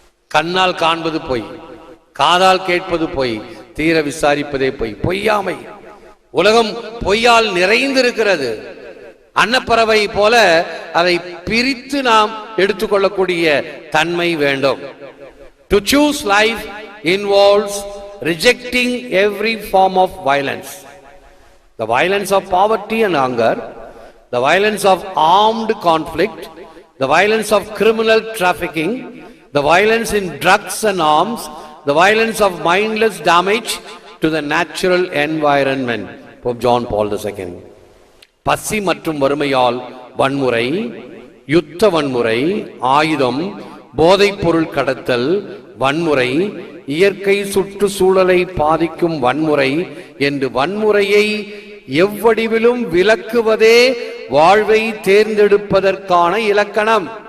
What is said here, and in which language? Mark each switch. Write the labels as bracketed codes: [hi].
[ta] கண்ணால் காண்பது பொய், காதால் கேட்பது பொய், தீர விசாரிப்பதே பொய். பொய்யாமை. உலகம் பொய்யால் நிறைந்திருக்கிறது. அன்னப்பறவை போல அதை பிரித்து நாம் எடுத்துக்கொள்ளக்கூடிய தன்மை வேண்டும். [en] To choose life involves rejecting every form of violence. The violence of poverty and hunger, the violence of armed conflict, the violence of criminal trafficking, the violence in drugs and arms, the violence of mindless damage to the natural environment. Pope John Paul II. [ta] பசி மற்றும் வறுமையால் வன்முறை, யுத்த வன்முறை, ஆயுதம், போதைப் பொருள் கடத்தல் வன்முறை, இயற்கை சுற்றுச்சூழலை பாதிக்கும் வன்முறை என்று வன்முறையை எவ்வடிவிலும் விலக்குவதே வாழ்வை தேர்ந்தெடுப்பதற்கான இலக்கணம்.